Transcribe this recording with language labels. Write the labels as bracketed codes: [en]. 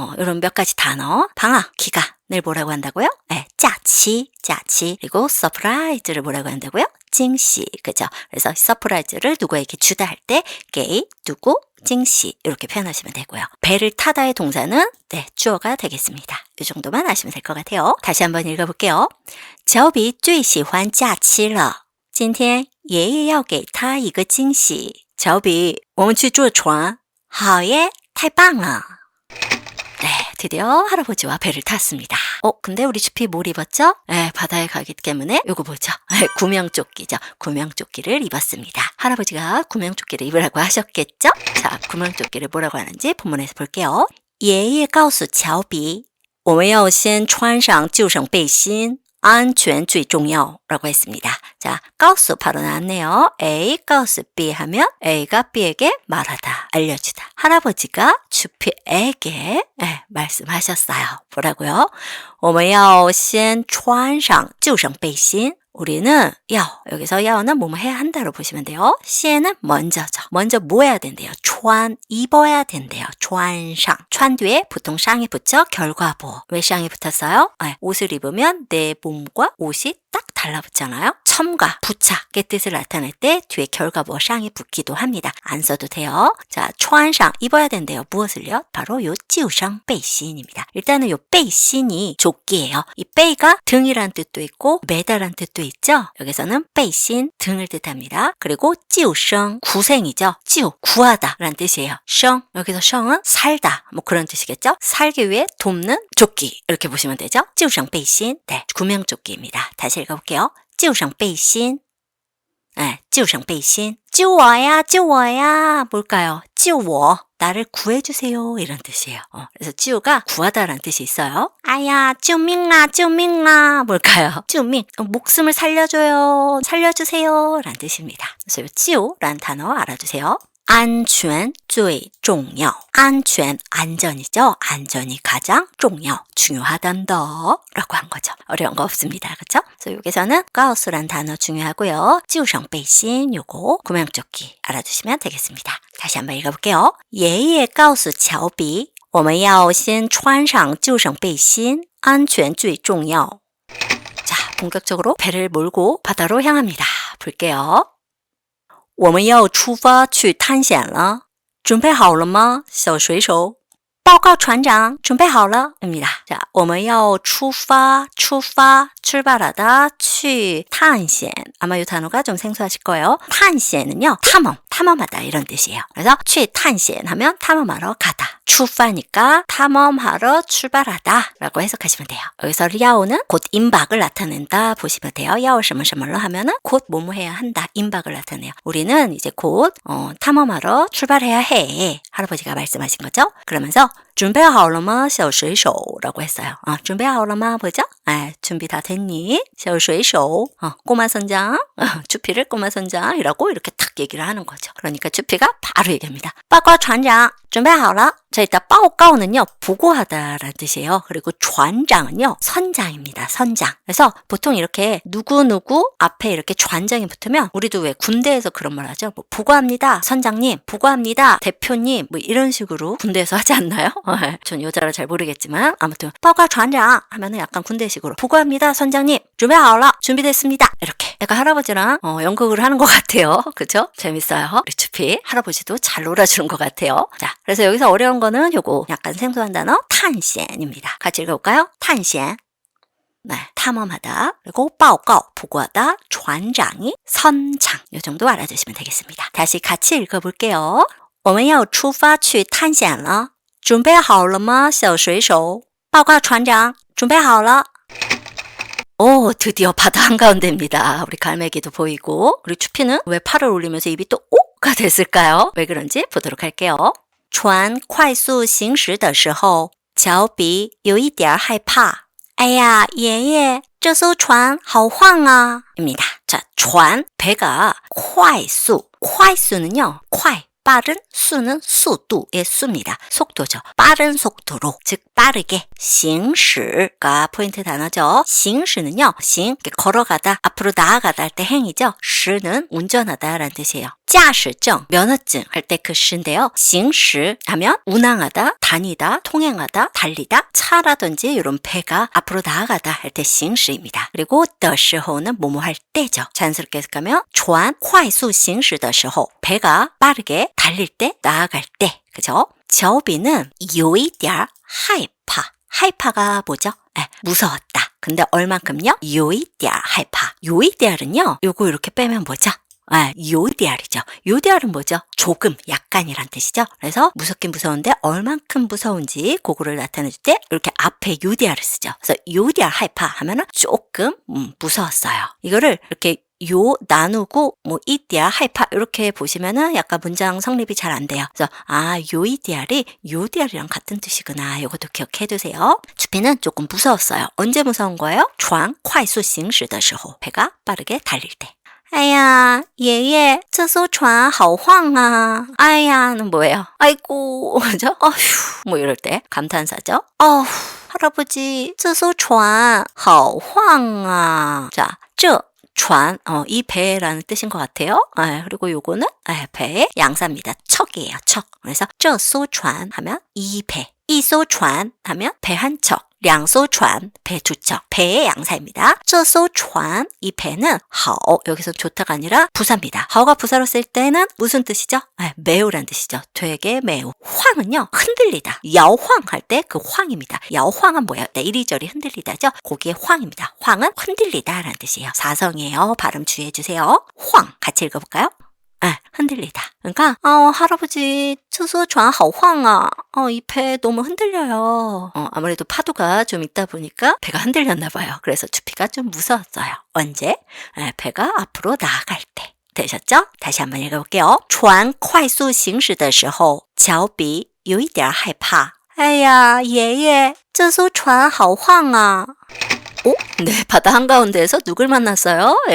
[ko] 이런 몇 가지 단어, 방학, 기간을 뭐라고 한다고요? 네, 짜치, 그리고 서프라이즈를 뭐라고 한다고요? 징시, 그죠? 그래서 서프라이즈를 누구에게 주다 할 때 게이, 누구, 징시 이렇게 표현하시면 되고요. 배를 타다의 동사는 네, 주어가 되겠습니다. 이 정도만 아시면 될 것 같아요. 다시 한번 읽어볼게요. [zh] 乔比最喜欢假期了今天爷爷要给他一个惊喜乔比我们去坐船好耶太棒了 [ko] 네, 드디어 할아버지와 배를 탔습니다. 근데 우리 주피 뭘 입었죠? 네, 바다에 가기 때문에 요거 뭐죠? 네, 구명조끼죠. 구명조끼를 입었습니다. 할아버지가 구명조끼를 입으라고 하셨겠죠? 자, 구명조끼를 뭐라고 하는지 본문에서 볼게요. [zh] 爷爷告诉乔比我们要先穿上救生背心安全最重要 [ko] 라고 했습니다. 자, 가우스 바로 나왔네요. A, 가우스 B 하면 A가 B에게 말하다, 알려주다. 할아버지가 주피에게 말씀하셨어요. 뭐라고요? [zh] 我们要先穿上救生背心 [ko] 우리는 여기서 야오는 뭐뭐 해야 한다로 보시면 돼요. 시에는 먼저죠. 먼저 뭐 해야 된대요? 천, 입어야 된대요. 천상. 천 뒤에 보통 쌍이 붙여 결과보. 왜 쌍이 붙었어요? 옷을 입으면 내 몸과 옷이 딱 달라붙잖아요. 첨가, 부착의 뜻을 나타낼 때 뒤에 결과보 쌍이 붙기도 합니다. 안 써도 돼요. 자, 천상 입어야 된대요. 무엇을요? 바로 요 찌우상 베이신입니다. 일단은 요 베이신이 조끼예요. 이 베이가 등이란 뜻도 있고 매다란 뜻도 있죠. 여기서는 베이신 등을 뜻합니다. 그리고 찌우성 구생이죠. 찌우 구하다 라는 뜻이에요. 성 여기서 성은 살다 뭐 그런 뜻이겠죠. 살기 위해 돕는 조끼 이렇게 보시면 되죠. 찌우성 베이신 네, 구명조끼입니다. 다시 읽어볼게요. [zh] 救生背心 救生背心 救我야 [ko] 뭘까요? 救我 나를 구해주세요 이런 뜻이에요. 그래서 救가 구하다라는 뜻이 있어요. 아야 救命啊 뭘까요? 救命 목숨을 살려줘요 살려주세요 라는 뜻입니다. 그래서 救라는 단어 알아두세요. [zh] 安全最重要 [ko] 안전, 안전이죠. 안전이 가장 重要 중요하단다 라고 한 거죠. 어려운 거 없습니다. 그렇죠? 그래서 여기서는 가우스란 단어 중요하고요. 救生背心 요거 구명조끼 알아두시면 되겠습니다. 다시 한번 읽어볼게요. [zh] 爷爷告诉乔比我们要先穿上救生背心安全最重要 [ko] 자, 본격적으로 배를 몰고 바다로 향합니다. 볼게요. [zh] 我们要出发去探险了准备好了吗小水手报告船长准备好了 [ko] 입니다. 자, [zh] 我们要出发 [ko] 출발하다 [zh] 去探险 [ko] 아마 이 단어가 좀 생소하실 거예요. 探险은요 탐험하다 이런 뜻이에요. 그래서 去探险 하면 탐험하러 가다. 출파니까 탐험하러 출발하다 라고 해석하시면 돼요. 여기서 야오는 곧 임박을 나타낸다 보시면 돼요. 야오 什么什么로 하면은 곧 뭐뭐 해야 한다. 임박을 나타내요. 우리는 이제 곧 탐험하러 출발해야 해. 할아버지가 말씀하신 거죠. 그러면서 [zh] 准备好了吗小水手 [ko] 라고 했어요. [zh] 准备好了吗 [ko] 뭐죠? 준비 다 됐니? 小水手 꼬마 선장 주피를 꼬마 선장이라고 이렇게 탁 얘기를 하는 거죠. 그러니까 주피가 바로 얘기합니다. [zh] 报告船长准备好了 [ko] 자, 일단 报告는요 보고하다라는 뜻이에요. 그리고船长은요 선장입니다. 선장. 그래서 보통 이렇게 누구누구 앞에 이렇게船장이 붙으면 우리도 왜 군대에서 그런 말 하죠. 뭐 보고합니다. 선장님, 보고합니다. 대표님 뭐 이런 식으로 군대에서 하지 않나요? 전 여자라 잘 모르겠지만 아무튼 [zh] 报告船长 [ko] 하면은 약간 군대식으로 보고합니다 선장님 [zh] 准备好了 [ko] 준비됐습니다 이렇게 약간 할아버지랑 연극을 하는 것 같아요. 그쵸? 재밌어요. 우리 추피 할아버지도 잘 놀아주는 것 같아요. 자, 그래서 여기서 어려운 거는 요거 약간 생소한 단어 탄센입니다. 같이 읽어볼까요? 탄센. 네, 탐험하다. 그리고 报告 보고하다. 船长이 선장. 요 정도 알아주시면 되겠습니다. 다시 같이 읽어볼게요. [zh] 我们要出发去探险了准备好了吗小水手报告船长准备好了 [ko] 오, 드디어 바다 한가운데입니다. 우리 갈매기도 보이고 우리 추피는 왜 팔을 올리면서 입이 또 오가 됐을까요? 왜 그런지 보도록 할게요. [zh] 船快速行驶的时候脚比有一点害怕哎呀爷爷这艘船好晃啊 [ko] 입니다. 자, 船, 배가 快速, 快速는요, 快 빠른 수는 수도의 수입니다. 속도죠. 빠른 속도로 즉 빠르게 行驶가 포인트 단어죠. 行驶는요. 行 걸어가다 앞으로 나아가다 할 때 행이죠. 驶는 운전하다 라는 뜻이에요. 驾驶证 면허증 할 때 그 시인데요. 行驶 하면 운항하다, 다니다, 통행하다, 달리다, 차라든지 이런 배가 앞으로 나아가다 할 때 行驶입니다. 그리고 的时候는 뭐뭐 할 때죠. 자연스럽게 해석하면 [zh] 船快速行驶的时候 [ko] 배가 빠르게 달릴 때, 나아갈 때, 그죠? 脚比는 [zh] 有一点害怕 [ko] 하이파가 뭐죠? 무서웠다. 근데 얼만큼요? 有一点害怕 有一点은요, 요거 이렇게 빼면 뭐죠? 요디알이죠. 요디알은 뭐죠? 조금, 약간이란 뜻이죠. 그래서 무섭긴 무서운데 얼만큼 무서운지 그거를 나타내줄 때 이렇게 앞에 요디알을 쓰죠. 그래서 요디알 하이파 하면은 조금 무서웠어요. 이거를 이렇게 요 나누고 뭐 이디알 하이파 이렇게 보시면은 약간 문장 성립이 잘 안 돼요. 그래서 요이디알이 요디알이랑 같은 뜻이구나. 이것도 기억해 두세요. 주피는 조금 무서웠어요. 언제 무서운 거예요? [zh] 船快速行驶的时候 [ko] 배가 빠르게 달릴 때. [zh] 哎呀爷爷这艘船好晃啊 [ko] 아야는 뭐예요? 아이고 그죠? 어휴 뭐 이럴 때 감탄사죠. 어휴 할아버지 [zh] 这艘船好晃啊 [ko] 자, 这船, 이 배라는 뜻인 것 같아요. 그리고 요거는 배의 양사입니다. 척이에요. 척. 그래서 这艘船 하면 이 배, 一艘船 하면 배 한 척. 两艘船, 배 두 척, 배의 양사입니다. 这艘船, 이 배는 好, 여기서 좋다가 아니라 부사입니다. 好가 부사로 쓸 때는 무슨 뜻이죠? 매우란 뜻이죠. 되게 매우. 황은요, 흔들리다. 야황 할 때 그 황입니다. 야황은 뭐예요? 네, 이리저리 흔들리다죠? 거기에 황입니다. 황은 흔들리다 라는 뜻이에요. 사성이에요. 발음 주의해주세요. 황, 같이 읽어볼까요? 흔들리다. 그러니까 할아버지 [zh] 这艘船好晃啊 [ko] 이 배 너무 흔들려요. 아무래도 파도가 좀 있다 보니까 배가 흔들렸나 봐요. 그래서 추피가 좀 무서웠어요. 언제? 배가 앞으로 나아갈 때. 되셨죠? 다시 한번 읽어볼게요. [zh] 船快速行驶的时候脚比有一点害怕哎呀爷爷这艘船好晃啊 [ko] 네, 바다 한가운데에서 누굴 만났어요?